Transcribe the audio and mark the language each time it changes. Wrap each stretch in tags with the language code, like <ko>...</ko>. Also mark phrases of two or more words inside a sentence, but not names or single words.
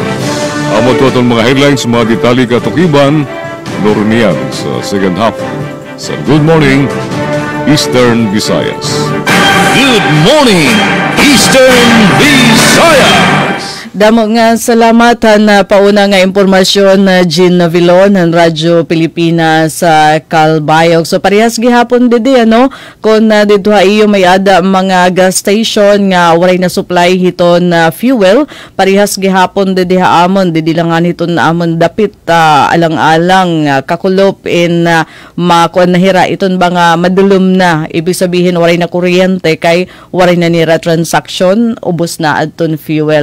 <war>Amo to atong mga headlines, mga detalye katukiban Lornian sa</war> <en>second half</en> <war>sa Good Morning Eastern Visayas.</war> <en>Good morning, Eastern Visayas!</en> <war>Damo nga salamat na pauna nga impormasyon na Jean Navilon ng Radyo Pilipinas sa Calbayog. So parehas gihapon didi kung dito iyo may ada mga</war> <en>gas station</en> <war>nga waray na supply hiton na fuel, parehas gihapon didi haamon didi langan hiton na amon dapit alang-alang kakulop in makuan nahira iton ba nga madulom na,</war> <tl>ibig sabihin</tl> <war>waray na kuryente kay waray na nira transaction, ubos na adton fuel.</war>